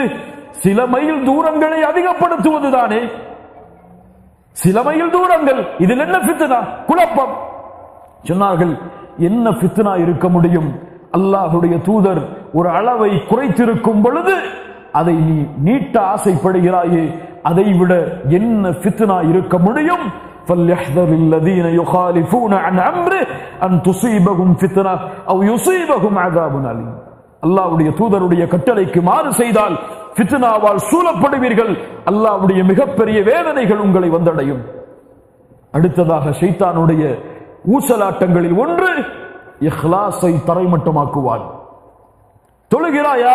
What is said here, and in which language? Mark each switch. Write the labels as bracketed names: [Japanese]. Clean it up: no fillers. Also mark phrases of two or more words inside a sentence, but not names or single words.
[Tamil] சில மைல் தூரங்களை அதிகப்படுத்துவதுதானே, சில மைல் தூரங்கள், இதில் என்ன ஃபித்னா? குழப்பம். சொன்னார்கள், என்ன ஃபித்னா இருக்க முடியும்? அல்லாஹ்வுடைய தூதர் ஒரு அளவை குறைத்திருக்கும் பொழுது அதை நீ நீட்ட ஆசைப்படுகிறாயே, அதை விட என்ன ஃபித்னா இருக்க முடியும்? [Arabic] فَلْيَحْذَرِ الَّذِينَ يُخَالِفُونَ عَنْ أَمْرِهِ أَنْ تُصِيبَهُمْ فِتْنَةٌ أَوْ يُصِيبَهُمْ عَذَابٌ أَلِيمٌ. [Tamil] அல்லாஹ்வுடைய தூதருடைய கட்டளைக்கு மாறு செய்தால் ஃபித்னாவால் சூழப்படுவீர்கள், அல்லாஹ்வுடைய மிகப்பெரிய வேதனைகள் உங்களை வந்தடையும். அடுத்ததாக ஷைத்தானுடைய ஊசலாட்டங்களில் ஒன்று, இஹ்லாஸை தரைமட்டமாக்குவான். தொழுகிறாயா?